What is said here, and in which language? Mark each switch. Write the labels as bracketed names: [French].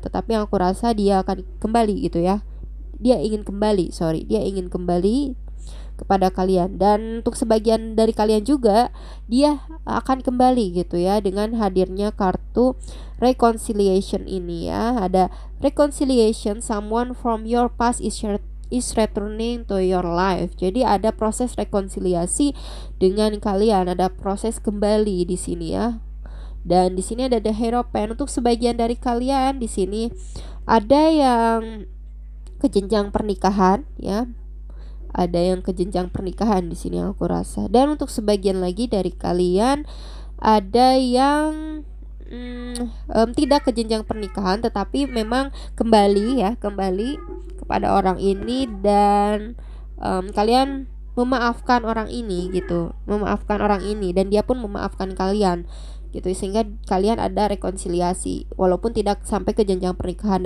[Indonesian] Tetapi yang aku rasa dia akan kembali gitu ya. Dia ingin kembali kepada kalian. Dan untuk sebagian dari kalian juga dia akan kembali gitu ya dengan hadirnya kartu reconciliation ini ya. Ada [English] reconciliation, someone from your past is returning to your life. [Indonesian] Jadi ada proses rekonsiliasi dengan kalian, ada proses kembali di sini ya. Dan di sini ada the Hierophant. Untuk sebagian dari kalian di sini ada yang ke jenjang pernikahan ya. Ada yang ke jenjang pernikahan di sini aku rasa. Dan untuk sebagian lagi dari kalian ada yang tidak ke jenjang pernikahan, tetapi memang kembali kepada orang ini, dan kalian memaafkan orang ini gitu, dan dia pun memaafkan kalian gitu, sehingga kalian ada rekonsiliasi walaupun tidak sampai ke jenjang pernikahan.